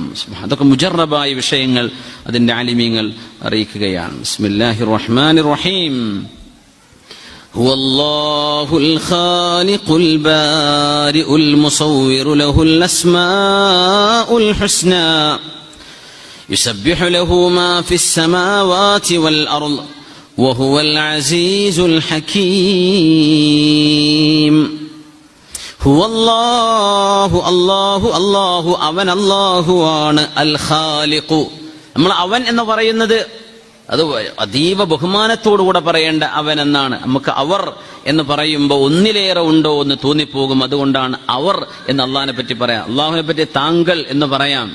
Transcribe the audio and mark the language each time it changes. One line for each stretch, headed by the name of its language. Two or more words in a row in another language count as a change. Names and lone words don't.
Malayalam: അതൊക്കെ മുജറബായ വിഷയങ്ങൾ അതിന്റെ ആലിമീങ്ങൾ അറിയിക്കുകയാണ്.
Arabic: بسم الله الرحمن الرحيم هو الله الخالق البارئ المصور له الأسماء الحسنى يسبح له ما في السماوات والأرض وهو العزيز الحكيم. هو الله الله الله
Malayalam: അവൻ അല്ലാഹുവാണ്.
Arabic: الخالق,
Malayalam: നമ്മൾ അവൻ എന്ന് പറയുന്നത് അത് അതീവ ബഹുമാനത്തോടുകൂടെ പറയേണ്ട അവൻ എന്നാണ്. നമുക്ക് അവർ എന്ന് പറയുമ്പോൾ ഒന്നിലേറെ ഉണ്ടോ എന്ന് തോന്നിപ്പോകും. അതുകൊണ്ടാണ് അവർ എന്ന് അള്ളാഹിനെ പറ്റി പറയാം. അള്ളാഹുവിനെ പറ്റി താങ്കൾ എന്ന് പറയാം.